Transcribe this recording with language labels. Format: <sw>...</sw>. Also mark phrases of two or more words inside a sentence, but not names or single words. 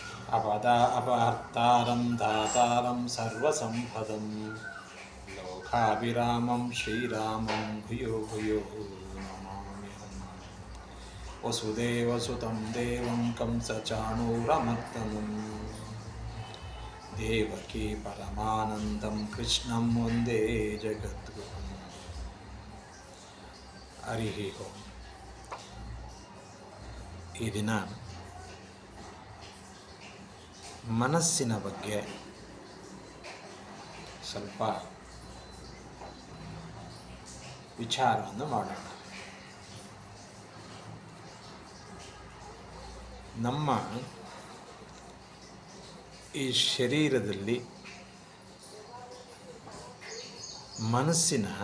<sa>अपहर्तारं दातारं सर्वसम्पदं लोकाभिरामं श्रीरामं भूयो भूयो नमाम्यहम्। वसुदेवसुतं देवं कंसचाणूरमर्दनं देवकी परमानन्दं कृष्णं वन्दे जगद्गुरुम्। ಹರಿ ಓಂ.</sa> <kn>ಈ ದಿನ ಮನಸ್ಸಿನ ಬಗ್ಗೆ ಸ್ವಲ್ಪ ವಿಚಾರವನ್ನು ಮಾಡೋಣ. ನಮ್ಮ ಈ ಶರೀರದಲ್ಲಿ ಮನಸ್ಸಿನ</kn>